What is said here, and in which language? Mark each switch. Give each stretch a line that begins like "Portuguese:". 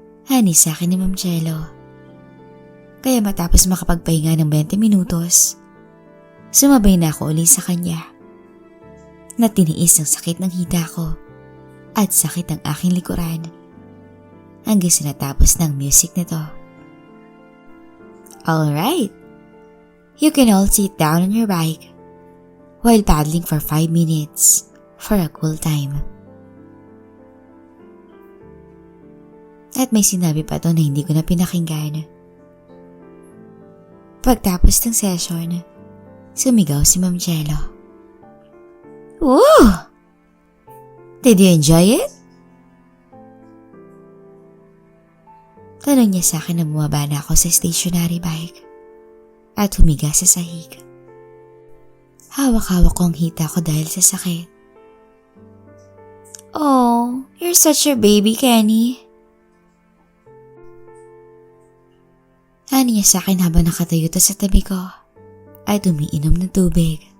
Filipino: Hani sa akin ni Ma'am Jello. Kaya matapos makapagpahinga ng 20 minutos, sumabay na ako uli sa kanya. Na tiniis ang sakit ng hita ko at sakit ng aking likuran hanggang sa natapos ng music nito.
English: Alright, you can all sit down on your bike while paddling for 5 minutes for a cool time.
Filipino: At may sinabi pa to na hindi ko na pinakinggan. Pagtapos ng session, sumigaw si Ma'am Jello. Ooh!
English: Did you enjoy it?
Filipino: Tanong niya sa akin na bumaba na ako sa stationary bike at humiga sa sahig. Hawak-hawak ko ang hita ko dahil sa sakit.
English: Oh, you're such a baby, Kenny.
Filipino: Hani niya sa akin habang nakatayo to sa tabi ko at umiinom ng tubig.